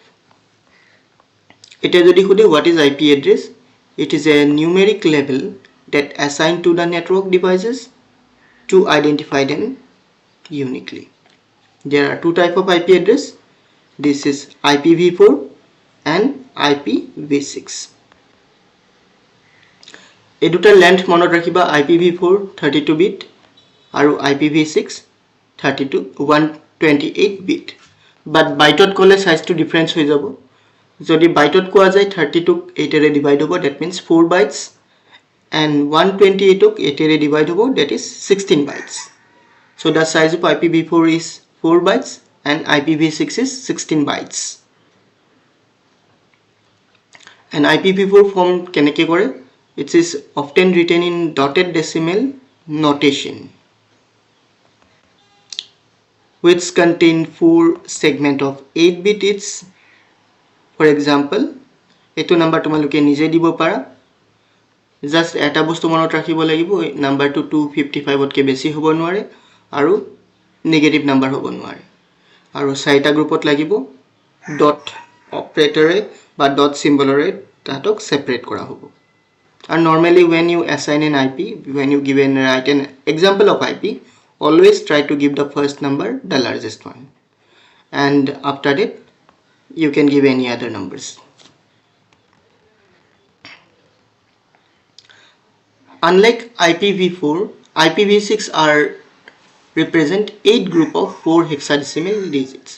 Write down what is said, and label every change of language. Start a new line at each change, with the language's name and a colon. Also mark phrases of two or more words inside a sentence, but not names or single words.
English: What is IP address? It is a numeric label that assigned to the network devices to identify them uniquely. There are two types of IP address. This is IPv4 and IPv6.
Assamese: এই দুটা লেন্থ মনত ৰাখিবা IPv4 32 বিট আৰু IPv6 128 বিট বাট বাইটত ক'লে
English: size difference
Assamese: হৈ যাব যদি বাইটত কোৱা যায় 32 ক 8 এৰে ডিভাইড হ'ব
English: that means 4 bytes
Assamese: and 128 ক 8 এৰে ডিভাইড হ'ব
English: that is 16 bytes
Assamese: so the size of IPv4 is 4 bytes and IPv6 is 16 bytes
English: and IPv4 form
Assamese: কেনেকৈ কৰে
English: It is often written in dotted decimal notation which contain 4 segment of 8 bit each. For example,
Assamese: eto number তোমালোকে নিজে দিব পাৰা just এটা বস্তু মনত ৰাখিব লাগিব
English: number to 255
Assamese: তকে বেছি হ'ব নোৱাৰে আৰু
English: negative number
Assamese: হ'ব নোৱাৰে আৰু চাৰিটা গ্ৰুপত লাগিব
English: dot operator
Assamese: বা
English: dot symbol
Assamese: তাতক সেপাৰেট কৰা হ'ব
English: And normally when you assign an IP, when you write an example of IP, always try to give the first number the largest one. And after that, you can give any other numbers. Unlike IPv4, IPv6 are represent 8 group of 4 hexadecimal digits.